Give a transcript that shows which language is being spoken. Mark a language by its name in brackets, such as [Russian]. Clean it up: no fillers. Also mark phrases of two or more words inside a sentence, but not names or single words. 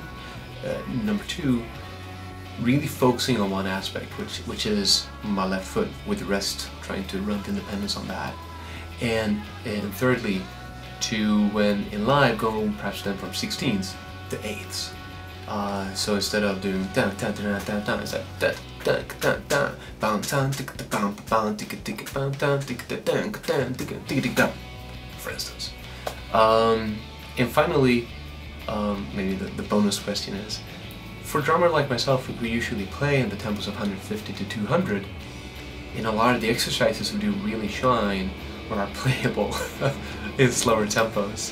[English] Number two, really focusing on one aspect, which is my left foot, with the rest trying to run the independence on that. And thirdly, to, when in live, go perhaps then from 16ths to 8ths. So instead of doing dun dun dun dun dun, it's like dun dun dun dun bam dun tic tic bam bam tic tic bam dun tic tic dun dun tic tic dun, for instance. And finally, maybe the bonus question is, for a drummer like myself who usually play in the tempos of 150 to 200, in a lot of the exercises we do really shine or are playable in slower tempos.